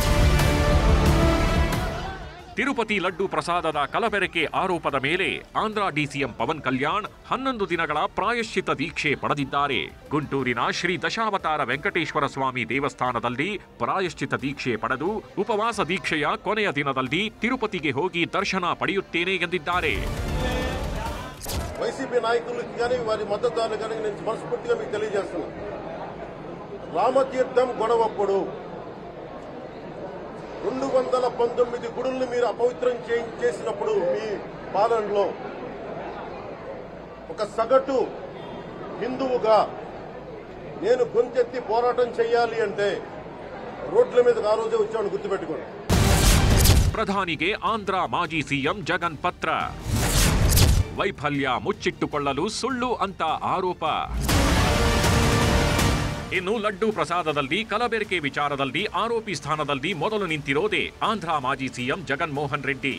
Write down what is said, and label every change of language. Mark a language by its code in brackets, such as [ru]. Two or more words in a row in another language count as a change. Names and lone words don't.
[kn] ತಿರುಪತಿ ಲಡ್ಡು ಪ್ರಸಾದದ ಕಲಬೆರಕೆ ಆರೋಪದ ಮೇಲೆ ಆಂಧ್ರ ಡಿಸಿಎಂ ಪವನ್ ಕಲ್ಯಾಣ್ 11 ದಿನಗಳ ಪ್ರಾಯಶ್ಚಿತ ದೀಕ್ಷೆ ಪಡೆದಿದ್ದಾರೆ. ಗುಂಟೂರಿನ ಶ್ರೀ ದಶಾವತಾರ ವೆಂಕಟೇಶ್ವರ ಸ್ವಾಮಿ ದೇವಸ್ಥಾನದಲ್ಲಿ ಪ್ರಾಯಶ್ಚಿತ ದೀಕ್ಷೆ ಪಡೆದು ಉಪವಾಸ ದೀಕ್ಷೆಯ ಕೊನೆಯ ದಿನದಲ್ಲಿ ತಿರುಪತಿಗೆ ಹೋಗಿ ದರ್ಶನ ಪಡೆಯುತ್ತೇನೆ ಎಂದಿದ್ದಾರೆ. [te] వైసీపీ నాయకులకు కానీ వారి మద్దతుదారులు కానీ నేను మనస్ఫూర్తిగా మీకు తెలియజేస్తున్నాను. రామతీర్థం గొడవప్పుడు 219 గుడుల్ని మీరు అపవిత్రం చేసినప్పుడు మీ పాలనలో ఒక సగటు హిందువుగా నేను గొంతెత్తి పోరాటం చేయాలి అంటే రోడ్ల మీదకి ఆ రోజే వచ్చాను, గుర్తుపెట్టుకోండి. [kn] ಪ್ರಧಾನಿಗೆ ಆಂಧ್ರ ಮಾಜಿ ಸಿಎಂ ಜಗನ್ ಪತ್ರ. ವೈಫಲ್ಯ ಮುಚ್ಚಿಟ್ಟುಕೊಳ್ಳಲು ಸುಳ್ಳು ಅಂತ ಆರೋಪ. ಇನ್ನು ಲಡ್ಡು ಪ್ರಸಾದದಲ್ಲಿ ಕಲಬೆರಕೆ ವಿಚಾರದಲ್ಲಿ ಆರೋಪಿ ಸ್ಥಾನದಲ್ಲಿ ಮೊದಲು ನಿಂತಿರೋದೇ ಆಂಧ್ರ ಮಾಜಿ ಸಿಎಂ ಜಗನ್ ಮೋಹನ್ ರೆಡ್ಡಿ.